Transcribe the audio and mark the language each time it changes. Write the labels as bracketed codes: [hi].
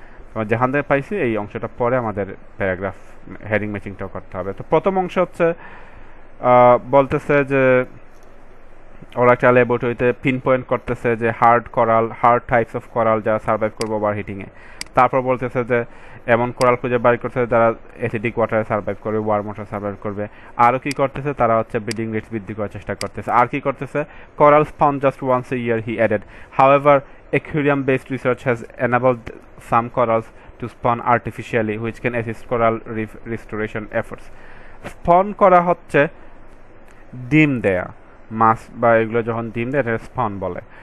[bn] তোমার যেখান থেকে পাইছি এই অংশটা পরে আমাদের প্যারাগ্রাফ হেডিং ম্যাচিংটাও করতে হবে। তো প্রথম অংশ হচ্ছে বলতেছে যে ওরা একটা ল্যাবরেটরিতে পিন পয়েন্ট করতেছে যে [en] hard types of coral [bn] যারা সার্ভাইভ করবে ওভার হিটিংয়ে। তারপর বলতেছে যে এমন কোরাল খুঁজে বাইর করতেছে যারা অ্যাসিডিক ওয়াটারে সার্ভাইভ করবে, ওয়ার্ম ওয়াটারে সার্ভাইভ করবে। আরও কি করতেছে, তারা হচ্ছে ব্রিডিং রেটস বৃদ্ধি করার চেষ্টা করতেছে। আর কি করতেছে, [en] Coral spawned just once a year, he added. However aquarium based research has enabled some corals to spawn artificially which can assist coral reef restoration efforts. [bn] স্পন করা হচ্ছে ডিম দেয়া, মাছ বা এগুলো যখন ডিম দেয় এটা স্পন বলে।